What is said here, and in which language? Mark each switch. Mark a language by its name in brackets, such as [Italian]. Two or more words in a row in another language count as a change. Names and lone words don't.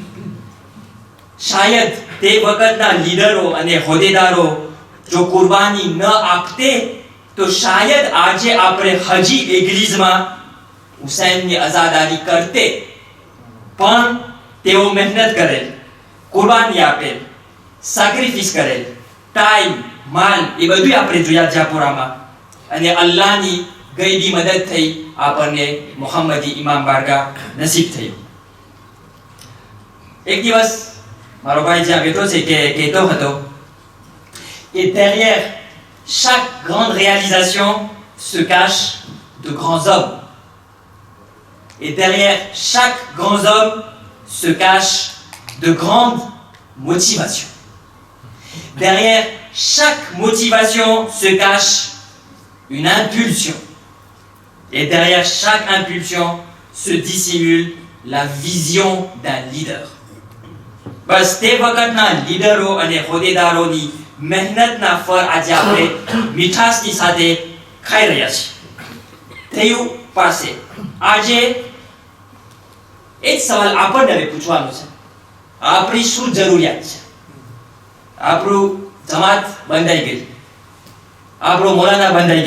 [Gujarati] શાયદ તે વખતના લીડરો અને હોદ્દેદારો જો કુરબાની ન આપતે તો શાયદ આજે આપણે હજી એગ્રીઝમાં હુસૈનની આઝાદારી કરતે પણ તેઓ મહેનત કરેલ કુરબાની આપેલ સેક્રિફિસ કરેલ ટાઈમ માલ એ બધું આપણે જોયા જાપુરામાં અને અલ્લાહની ગઈબી મદદ થઈ આપણને મુહમ્મદી ઇમામ બારગાહ નસીબ થયું એક દિવસ મારો ભાઈ જ્યાં બેઠો છે કે કહેતો હતો કે [French] derrière chaque grande réalisation se cache de grands hommes et derrière chaque grand homme se cache de grandes motivations derrière chaque motivation se cache une impulsion et derrière chaque impulsion se dissimule la vision d'un leader. [Gujarati] બસ તે વખતના લીડરો અને હોદ્દેદારોની મહેનતના ફળ આજે આપણે મીઠાશની સાથે ખાઈ રહ્યા છીએ થયું પાસે આજે એક સવાલ આપણને પૂછવાનો છે આપણી શું જરૂરિયાત છે આપણું જમાત બંધાઈ ગઈ આપણો મૌલાના બંધાઈ